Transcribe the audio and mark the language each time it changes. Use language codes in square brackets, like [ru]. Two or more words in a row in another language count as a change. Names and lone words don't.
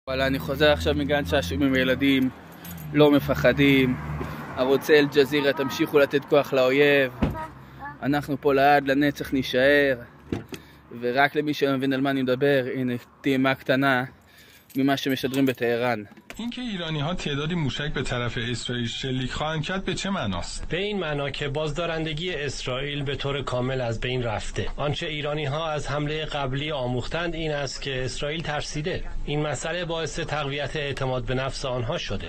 [he] וואלה, אני חוזר עכשיו מגן שעשועים עם ילדים, לא מפחדים. ערוצי אל-ג'זירה, תמשיכו לתת כוח לאויב. אנחנו פה לעד, לנצח נשאר. ורק למי שמבין על מה אני מדבר, הנה טעימה קטנה ממה שמשדרים בטהרן. [fa] اینکه ایرانی‌ها تعدادی موشک به طرف اسرائیل شلیک خواهند کرد به چه معناست؟ به این معنا که بازدارندگی اسرائیل به طور کامل از بین رفته. آنچه ایرانی‌ها از حمله قبلی آموختند این است که اسرائیل ترسیده. این مسئله باعث تقویت اعتماد به نفس آنها شده.